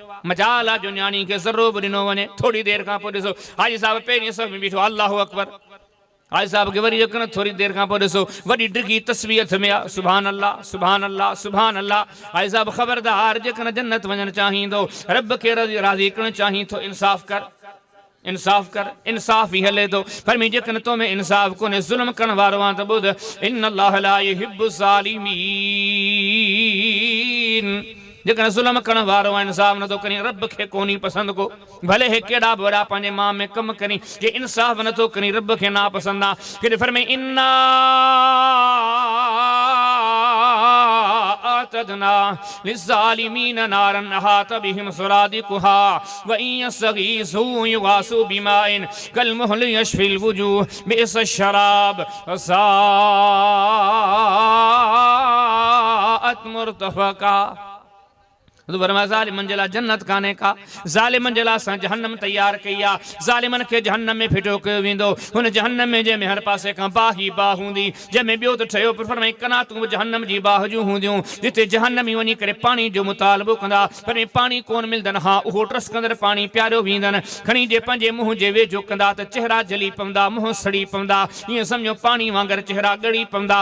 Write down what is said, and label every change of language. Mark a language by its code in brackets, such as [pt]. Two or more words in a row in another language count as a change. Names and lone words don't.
[sd] मजाल आहे जो न्याणी खे ज़रो बि ॾिनो वञे। थोरी देरि खां पोइ ॾिसो हाजी साहिब पहिरीं सभ में बीठो, [ar] الله أكبر. [sd] हाजी साहिब खे वरी यकन थोरी देरि खां पोइ ॾिसो वॾी डिघी तस्वीर हथ में आहे, [ar] سبحان الله سبحان الله سبحان الله. [sd] हाजी साहिब ख़बरदार, जेकॾहिं जन्नत वञणु चाहींदो, रब खे राज़ी करणु चाहीं थो, इंसाफ़ कर, इंसाफ़ कर। इंसाफ़ ही हले तो, पर मैं जेकन तो में इंसाफ़ कोने ज़ुल्म करण वारो आं त ॿुध, [ar] إن الله لا يحب الظالمين. [sd] जेकन ज़ुल्म करण वारो आहे इंसाफ़ नथो करी, रब खे कोनी पसंदि को। भले हे केॾा बि वॾा पंहिंजे मां में कमु करी, जे इंसाफ़ नथो करी रब खे ना पसंदि आहे। फिर फरमाए [ar] إنا أعتدنا للظالمين نارا أحاط بهم سرادقها وإن يستغيثوا يغاثوا بماء كالمهل يشوي الوجوه بئس الشراب وساءت مرتفقا. [sd] ज़ालिमन जला जन्नत काने का, ज़ालिमन जला असां जहन्नम तैयार कई आहे। ज़ालिमन खे जहन्नम में फिटो कयो वेंदो, हुन जहन्नम में जंहिंमें हर पासे खां बाह ई बाह हूंदी, जंहिंमें ॿियो त ठहियो पर फरमाई कनातूं जहन्नम जी बाह जूं हूंदियूं, जिते जहन्नमी वञी करे पाणी जो मुतालबो कंदा, पर पाणी कोन मिलंदनि। हा, उहो ट्रसकंदड़ पाणी प्यारियो वेंदनि, खणी जे पंहिंजे मुंहं जे वेझो कंदा त चेहरा जली पवंदा, मुंहं सड़ी पवंदा, ईअं सम्झो पाणी वांगुरु चेहरा ॻड़ी पवंदा।